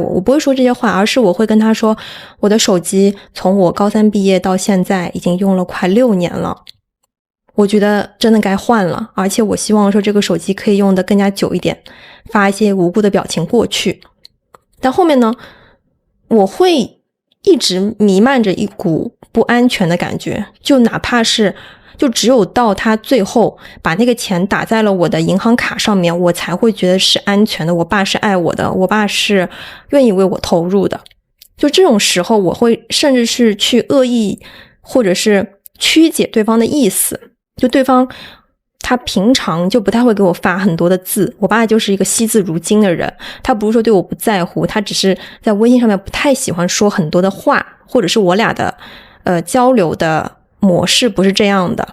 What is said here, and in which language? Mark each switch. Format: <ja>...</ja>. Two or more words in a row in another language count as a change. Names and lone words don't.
<zh>我不會說這些話，而是我會跟他說，我的手機從我高3畢業到現在已經用了快6年了，我覺得真的該換了，而且我希望說這個手機可以用得更加久一點，發一些無辜的表情過去。但後面呢，我會一直彌漫着一股不安全的感覺，就哪怕是就只有到他最後把那個錢打在了我的銀行卡上面，我才會覺得是安全的，我爸是愛我的，我爸是願意為我投入的。就這種時候，我會甚至是去惡意或者是曲解對方的意思，就對方他平常就不太會給我發很多的字，我爸就是一個惜字如金的人，他不是說對我不在乎，他只是在微信上面不太喜歡說很多的話，或者是我倆的交流的模式不是這樣的。</zh>